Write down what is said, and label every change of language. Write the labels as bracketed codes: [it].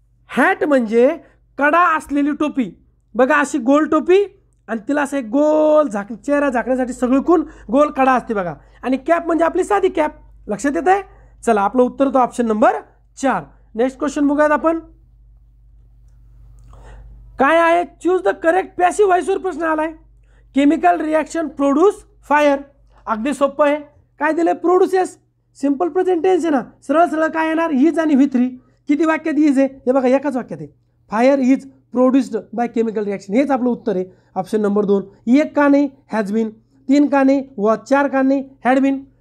[mr] Hat म्हणजे कडा असलेली टोपी, बघा अशी गोल टोपी आणि तिला असं एक गोल चेहरा झाकण्यासाठी सगळीकून गोल कडा असते बघा. आणि कॅप म्हणजे आपली साधी कॅप. लक्षात येत आहे. चला आपलं उत्तर तो ऑप्शन नंबर 4. नेक्स्ट क्वेश्चन बघूयात आपण. काय आहे, [en] choose the correct [mr] पॅसिव्ह व्हॉइसवर प्रश्न आलाय. [en] Chemical reaction produce fire. [mr] अगदी सोपं आहे. काय दिलंय, प्रोड्युसेस, सिंपल प्रेझेंट टेन्स आहे ना, सरळ काय येणार, इज आणि V3. किती वाक्यात इज आहे, हे बघा एकाच वाक्यात आहे. [en] fire is produced by chemical reaction, [mr] हेच आपलं उत्तर आहे ऑप्शन नंबर 2. 1 का नाही, [en] Has been. [mr] 3 का नाही, व 4 का नाही, [en] Had been.